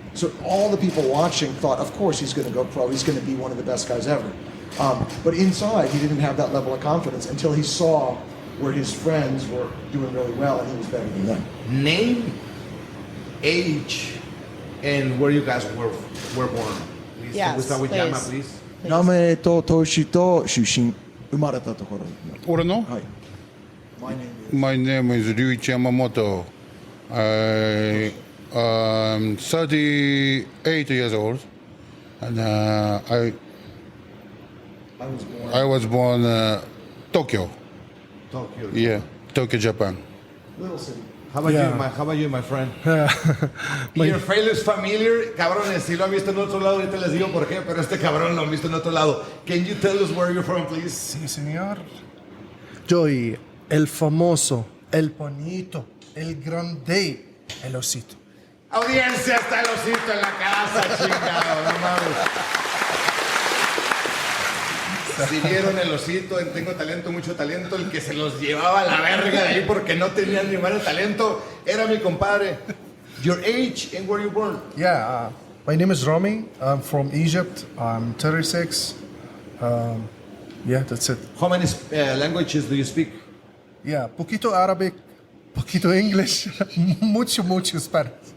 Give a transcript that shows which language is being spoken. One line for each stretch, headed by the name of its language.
English: So all the people watching thought, of course he's going to go pro, he's going to be one of the best guys ever. But inside, he didn't have that level of confidence until he saw where his friends were doing really well and he was better than them. Name, age, and where you guys were born. Please, Yes, can we start with please. Yama, please?
Japanese: 名前と年と出身、生まれたところ。俺の、はい。
English: My name is Ryuichi Yamamoto. I'm 38 years old, and I was born Tokyo. Tokyo. Yeah, Tokyo, Japan. Little city. How about you, my friend? Your face is familiar.
Spanish: Cabrones, si lo han visto en otro lado, ahorita les digo por qué, pero este cabrón lo han visto en otro lado.
English: Can you tell us where you're from, please?
Spanish: Sí, señor. Soy el famoso, el bonito, el grande, el osito. Audiencia, está el osito en la casa, chingado, no mames. Si vieron el osito en Tengo Talento, Mucho Talento, el que se los llevaba a la verga de ahí porque no tenían ni mal talento, era mi compadre.
English: Your age and where you born? Yeah, my name is Rami. I'm from Egypt. I'm 36. Yeah, that's it. How many languages do you speak? Yeah,
Spanish: poquito
English: Arabic,
Spanish: poquito
English: English,
Spanish: mucho
English: Spanish.